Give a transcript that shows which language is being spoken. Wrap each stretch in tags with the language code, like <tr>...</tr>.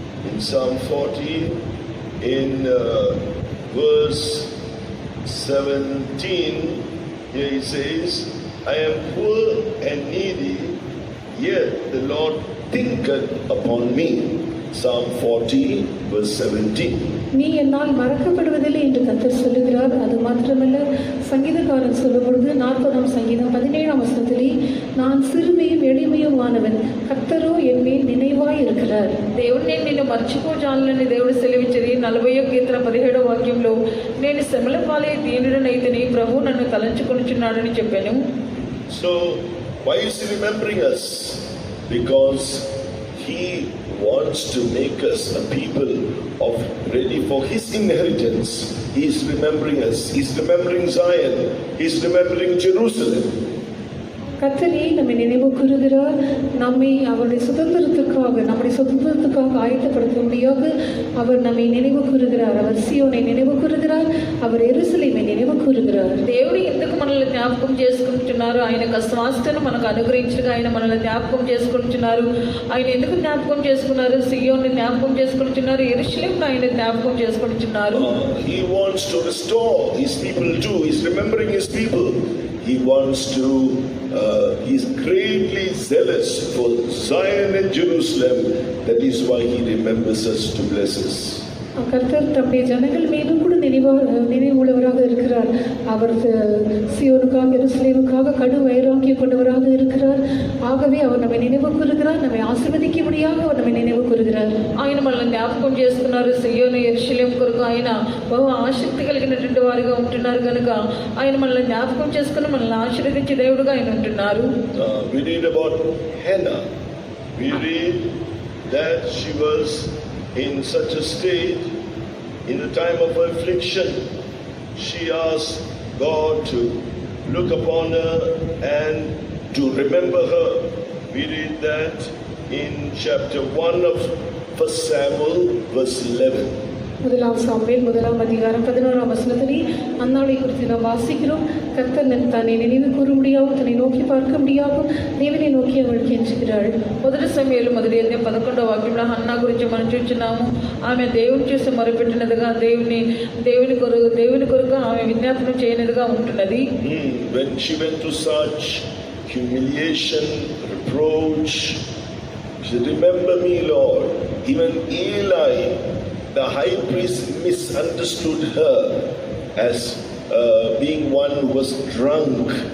<en>In Psalm 40, in verse 17, here he says, I am poor and needy, yet the Lord thinketh upon me. Psalm 40, verse 17.</en> <ta>நீ என்னால் மறக்கப்படுவதில்லை என்று கர்த்தர் சொல்லுகிறார். அது மாத்திரமல்ல, சங்கீதக்காரன் சொல்லும் பொழுது 40ஆம் சங்கீதம் 17ஆம் வசனத்திலே, நான் சிறுமையும் எளிமையுமானவன், கர்த்தரோ என் மேல் நினைவாய் இருக்கிறார்.</ta> <te>దేవుడిని నిన్ను మర్చిపోజాలని దేవుడు సెలవిచ్చరి. 40వ కీర్తన 17వ వాక్యంలో, నేను శ్రమల పాలై దీనుడనైతిని, ప్రభు నన్ను తలంచుకొనుచున్నాడని చెప్పాను.</te> <en>So why is he remembering us? Because he wants to make us a people of ready for his inheritance. He is remembering us. He is remembering Zion. He is remembering Jerusalem.</en> <ta>கர்த்தரே நம்மை நினைவு கூறுகிறார். நம்மை நம்முடைய சுதந்திரத்துக்காக ஆயத்தப்படுத்தும்படியாக அவர் நம்மை நினைவு கூறுகிறார். அவர் சியோனை நினைவு கூறுகிறார். அவர் எருசலேமை நினைவு கூறுகிறார்.</ta> <te>దేవుడు ఎందుకు మనల్ని జ్ఞాపకం చేసుకుంటున్నారు? ఆయన స్వాస్థ్యను మనకు అనుగ్రహించగా ఆయన మనల్ని జ్ఞాపకం చేసుకుంటున్నారు. ఆయన ఎందుకు జ్ఞాపకం చేసుకున్నారు? సియోన్ని జ్ఞాపకం చేసుకుంటున్నారు, యెరూషలేమును ఆయన జ్ఞాపకం చేసుకుంటున్నారు.</te> <en>He wants to restore his people too. He is remembering his people. He wants to, he is greatly zealous for Zion and Jerusalem. That is why he remembers us to bless us.</en> <ta>கர்த்தர் தம்முடைய ஜனங்கள் மீதும் கூட நினைவுள்ளவராக இருக்கிறார். அவர் சியோனுக்காக எருசலேமுக்காக கடும் வைராக்கியம் கொண்டவராக இருக்கிறார். ஆகவே அவர் நம்மை நினைவு கூறுகிறார். நம்மை ஆசீர்வதிக்கும்படியாக அவர் நம்மை நினைவு கூறுகிறார்.</ta> <te>ఆయన మనల్ని జ్ఞాపకం చేసుకున్నారు. సియోను యెరూషలేము కొరకు ఆయన బహు ఆసక్తి కలిగినటువంటి వారిగా ఉంటున్నారు కనుక ఆయన మనల్ని జ్ఞాపకం చేసుకుని మనల్ని ఆశీర్వదించే దేవుడుగా ఆయన ఉంటున్నారు.</te> <en>We read about Hannah. We read that she was in such a state, in the time of her affliction, she asked God to look upon her and to remember her. We read that in chapter 1 of 1 Samuel, verse 11.</en> <ta>முதலாம் Samuel 1ஆம் அதிகாரம் 11ஆம் வசனத்திலே அன்னாளை குறித்து நாம் வாசிக்கிறோம். கர்த்தர் தன்னை நினைவு கூறும்படியாகவும் தன்னை நோக்கி பார்க்க முடியாகவும் தேவனை நோக்கி அவள் கெஞ்சுகிறாள்.</ta> <te>1 సమూయేలు 11వ వాక్యంలో హన్నా గురించి మనం చూస్తున్నాము. ఆమె దేవుని చూసి మొరపెట్టినదిగా దేవుని కొరకు ఆమె విజ్ఞాపన చేయనిదిగా ఉంటున్నది.</te> <en>When she went to such humiliation, reproach, she said, remember me, Lord. Even Eli, the high priest, misunderstood her as being one who was drunk.</en>